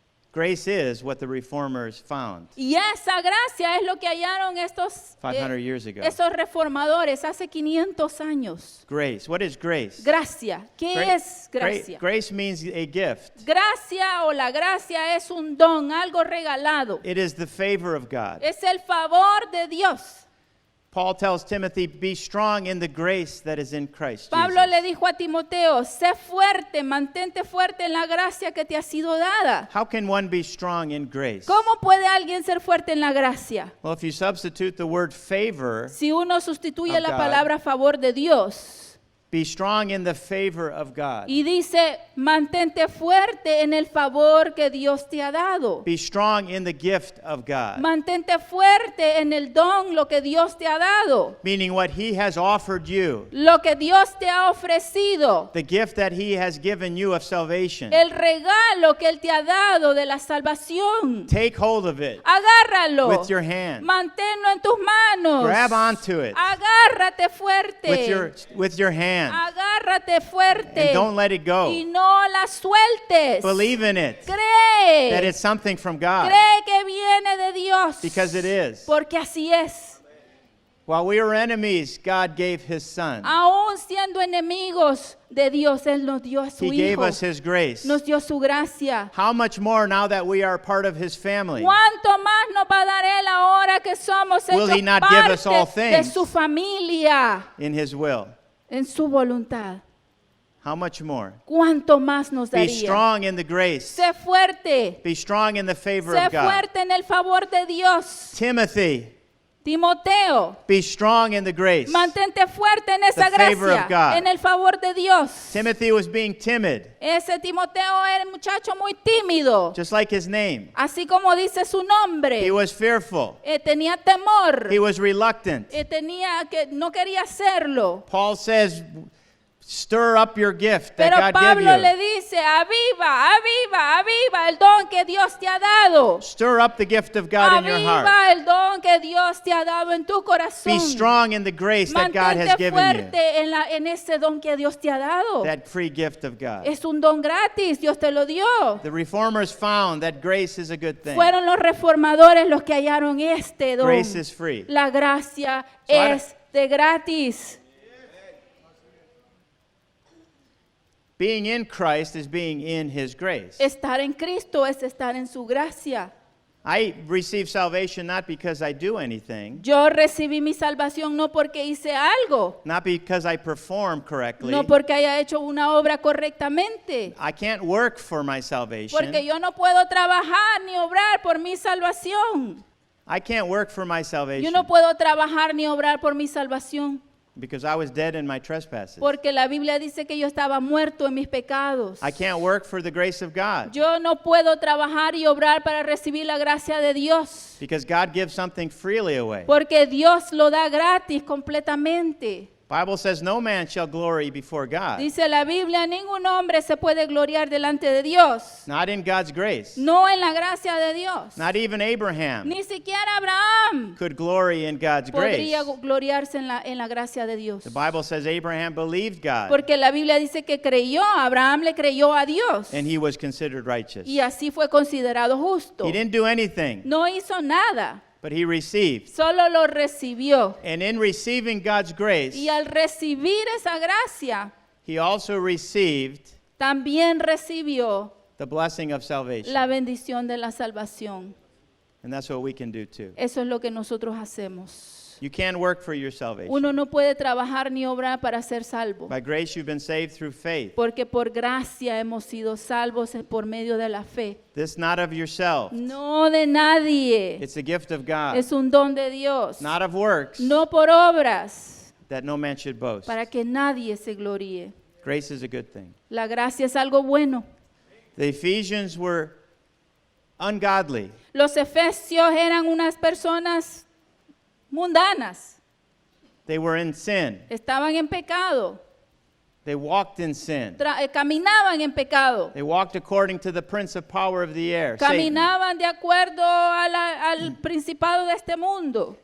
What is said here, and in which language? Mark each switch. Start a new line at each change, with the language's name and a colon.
English: Grace is what the reformers found
Spanish: Y esa gracia es lo que hallaron
English: 500 years ago.
Spanish: esos reformadores hace 500 años.
English: Grace. What is grace?
Spanish: Gracia. ¿Qué es gracia?
English: Grace means a gift.
Spanish: Gracia o la gracia es un don, algo regalado.
English: It is the favor of God.
Spanish: Es el favor de Dios.
English: Paul tells Timothy, be strong in the grace that is in Christ
Spanish: Pablo le
English: Jesus.
Spanish: dijo a Timoteo, sé fuerte, mantente fuerte en la gracia que te ha sido dada.
English: How can one be strong in grace?
Spanish: ¿Cómo puede alguien ser fuerte en la gracia?
English: Well, if you substitute the word favor,
Spanish: Si uno sustituye
English: Of
Spanish: la
English: God.
Spanish: palabra favor de Dios
English: be strong in the favor of God.
Spanish: y dice, mantente fuerte en el favor que Dios te ha dado.
English: Be strong in the gift of God.
Spanish: Mantente fuerte en el don, lo que Dios te ha dado.
English: Meaning what he has offered you,
Spanish: Lo que Dios te ha ofrecido.
English: the gift that he has given you of salvation.
Spanish: El regalo que Él te ha dado de la salvación.
English: Take hold of it
Spanish: Agárralo.
English: with your hand.
Spanish: Manténlo en tus manos.
English: Grab onto it
Spanish: Agárrate fuerte.
English: with your hand.
Spanish: Agárrate fuerte.
English: And don't let it go.
Spanish: Y no la sueltes.
English: Believe in it,
Spanish: Cree.
English: that it's something from God,
Spanish: Cree que viene de Dios.
English: because it is.
Spanish: Porque así es.
English: While we were enemies, God gave his son.
Spanish: Aún siendo enemigos de Dios, Él nos dio a su
English: He gave
Spanish: Hijo.
English: us his grace.
Spanish: Nos dio su gracia.
English: How much more now that we are part of his family?
Spanish: ¿Cuánto más nos va a dar Él ahora que somos
English: Will
Spanish: hechos
English: he not give us all
Spanish: parte de
English: things?
Spanish: su familia,
English: In his will.
Spanish: en su voluntad?
English: How much more?
Spanish: ¿Cuánto más nos
English: Be
Spanish: daría?
English: strong in the grace.
Spanish: Sé fuerte.
English: Be strong in the favor
Spanish: Sé
English: of God.
Spanish: fuerte en el favor de Dios.
English: Timothy,
Spanish: Timoteo,
English: be strong in the grace.
Spanish: mantente fuerte en esa
English: The favor of God.
Spanish: en el favor de Dios.
English: Timothy was being timid,
Spanish: Ese Timoteo era un muchacho muy tímido,
English: just like his name.
Spanish: así como dice su nombre.
English: He was fearful.
Spanish: Tenía temor.
English: He was reluctant.
Spanish: No quería hacerlo.
English: Paul says, stir up your gift that
Spanish: Pero
English: God
Spanish: Pablo
English: gave
Spanish: le
English: you.
Spanish: dice, aviva, aviva, aviva el don que Dios te ha dado.
English: Stir up the gift of God in your heart.
Spanish: Aviva el don que Dios te ha dado en tu corazón.
English: Be strong in the grace that God has
Spanish: Mantente
English: given you.
Spanish: fuerte en ese don que Dios te ha dado.
English: That free gift of God.
Spanish: Es un don gratis, Dios te lo dio.
English: The reformers found that grace is a good thing.
Spanish: Fueron los reformadores los que hallaron este don.
English: Grace is free.
Spanish: La gracia
English: So I
Spanish: es de gratis.
English: Being in Christ is being in his grace.
Spanish: Estar en Cristo es estar en su gracia.
English: I receive salvation not because I do anything,
Spanish: Yo recibí mi salvación no porque hice algo,
English: not because I perform correctly.
Spanish: no porque haya hecho una obra correctamente,
English: I can't work for my salvation.
Spanish: porque yo no puedo trabajar ni obrar por mi salvación.
English: I can't work for my
Spanish: Yo
English: salvation
Spanish: no puedo trabajar ni obrar por mi salvación,
English: because I was dead in my trespasses.
Spanish: porque la Biblia dice que yo estaba muerto en mis pecados.
English: I can't work for the grace of God
Spanish: Yo no puedo trabajar y obrar para recibir la gracia de Dios,
English: because God gives something freely away.
Spanish: porque Dios lo da gratis completamente.
English: Bible says no man shall glory before God.
Spanish: Dice la Biblia, ningún hombre se puede gloriar delante de Dios.
English: Not in God's grace.
Spanish: No en la gracia de Dios.
English: Not even Abraham
Spanish: Ni siquiera Abraham
English: could glory in God's grace.
Spanish: podría gloriarse en la gracia de Dios.
English: The Bible says Abraham believed God,
Spanish: Porque la Biblia dice que creyó, Abraham le creyó a Dios.
English: and he was considered righteous.
Spanish: Y así fue considerado justo.
English: He didn't do anything,
Spanish: No hizo nada,
English: but he received.
Spanish: solo lo recibió.
English: And in receiving God's grace,
Spanish: Y al recibir esa gracia,
English: he also received
Spanish: también recibió
English: the blessing of salvation.
Spanish: la bendición de la salvación.
English: And that's what we can do too.
Spanish: Eso es lo que nosotros hacemos.
English: You can't work for your salvation.
Spanish: Uno no puede trabajar ni obrar para ser salvo.
English: By grace, you've been saved through faith.
Spanish: Porque por gracia hemos sido salvos por medio de la fe.
English: This not of yourself.
Spanish: No de nadie.
English: It's a gift of God.
Spanish: Es un don de Dios.
English: Not of works,
Spanish: No por obras,
English: that no man should boast.
Spanish: para que nadie se gloríe.
English: Grace is a good thing.
Spanish: La gracia es algo bueno.
English: The Ephesians were ungodly.
Spanish: Los efesios eran unas personas mundanas.
English: They were in sin.
Spanish: Estaban en pecado.
English: They walked in sin.
Spanish: Caminaban en pecado.
English: They walked according to the prince of power of the air, Satan.
Spanish: Caminaban de acuerdo al principado de este mundo.